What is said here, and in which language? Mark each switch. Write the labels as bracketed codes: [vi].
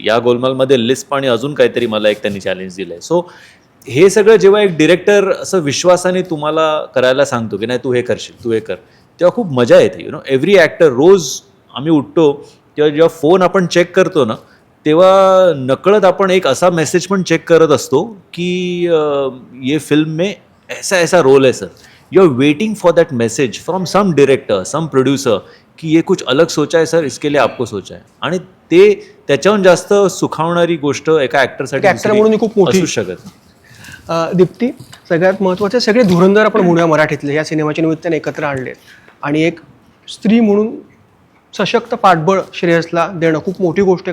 [mr] या गोलमालमध्ये लिस्प आणि अजून काहीतरी मला एक त्यांनी चॅलेंज दिलं आहे. सो हे सगळं जेव्हा एक डिरेक्टर असं विश्वासाने तुम्हाला करायला सांगतो की नाही तू हे करशील, तू हे कर, तेव्हा खूप मजा येते. [en] you know every actor [mr] रोज आम्ही उठतो तेव्हा जेव्हा फोन आपण चेक करतो ना तेव्हा नकळत आपण एक असा मेसेज पण चेक करत असतो की [hi] ये फिल्म में ऐसा ऐसा रोल है sir. [en] you are waiting for that message from some director, some producer [hi] की ये कुछ अलग सोचा है सर, इसके लिए आपको सोचा है. [mr] आणि ते त्याच्याहून जास्त सुखावणारी गोष्ट एका ॲक्टरसाठी ॲक्टर म्हणून ही खूप मोठी असू शकत नाही. दीप्ती, सगळ्यात महत्त्वाचे सगळे धुरंधर आपण म्हणूया मराठीतले या सिनेमाच्या निमित्ताने एकत्र आणले आणि एक स्त्री म्हणून सशक्त पाठबळ श्रेयसला देणं खूप मोठी गोष्ट आहे.